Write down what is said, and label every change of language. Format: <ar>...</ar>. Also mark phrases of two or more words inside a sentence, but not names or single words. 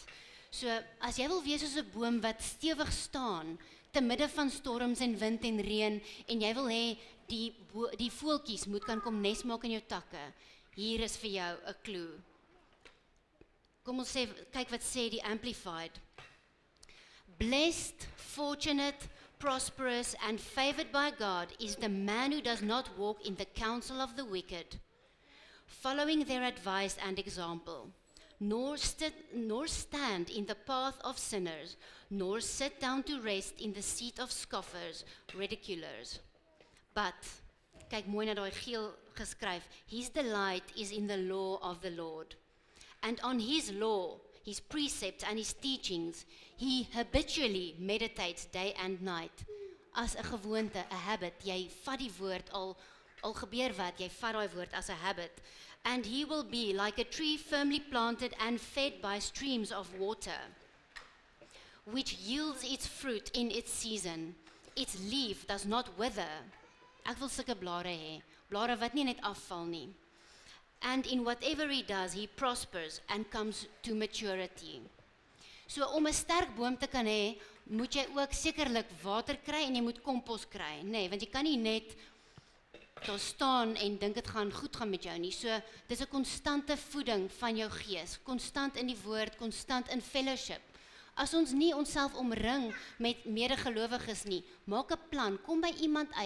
<af>So, as jy wil wees soos 'n boom wat stewig staan, te midde van storms en wind en reën, en jy wil hê die voeltjies moet kan kom nes maak in jou takke, hier is vir jou 'n klou. Kom ons kyk wat sê die Amplified.</af> <en>Blessed, fortunate, prosperous and favored by God is the man who does not walk in the counsel of the wicked, following their advice and example, nor stand in the path of sinners, nor sit down to rest in the seat of scoffers, ridiculers. But,</en> <af>kyk mooi na daai geel geskryf,</af> <en>his delight is in the law of the Lord. And on his law, his precepts and his teachings, he habitually meditates day and night.</en> <af>As 'n gewoonte, 'n habit, jy vat die woord al gebeur wat, jy vat daai woord as 'n habit.</af> <en>And he will be like a tree firmly planted and fed by streams of water, which yields its fruit in its season. Its leaf does not wither.</en> <af>Ek wil sulke blare hê, blare wat nie net afval nie.</af> <en>And in whatever he does, he prospers and comes to maturity.</en> <af>So om 'n sterk boom te kan hê, moet jy ook sekerlik water kry en jy moet kompos kry, nê, want jy kan nie net daar staan en dink dit gaan goed gaan met jou nie. So dis 'n konstante voeding van jou gees, konstant in die woord, konstant in fellowship. As ons nie onsself omring met medegelowiges nie, maak 'n plan, kom by iemand uit.</af>